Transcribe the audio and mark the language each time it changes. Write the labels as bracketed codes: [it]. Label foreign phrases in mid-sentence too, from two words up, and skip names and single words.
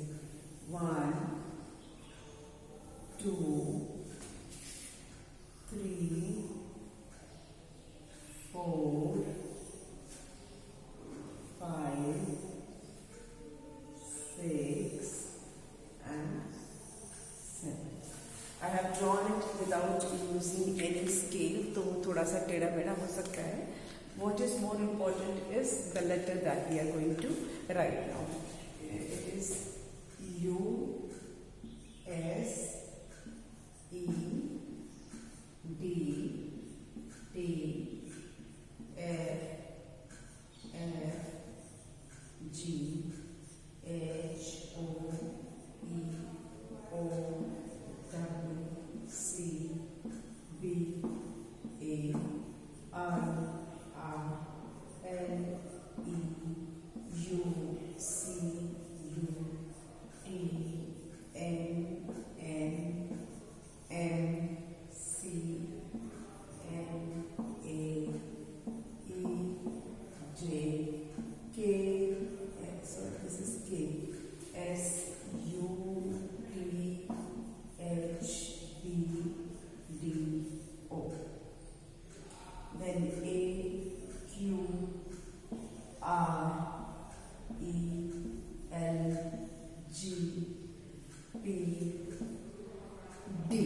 [en] 1, 2, 3, 4, 5, 6, and 7. I have drawn it without using any scale [hi] तो थोड़ा सा टेढ़ा मेढ़ा हो सकता है. [en] What is more important is the letter that we are going to write now. It is U S E D T F F G H O E O W C B A R R L E U C U T N N M C N A E J K. Sorry, this is K. S U T H B D O. Then A Q R E L G P D.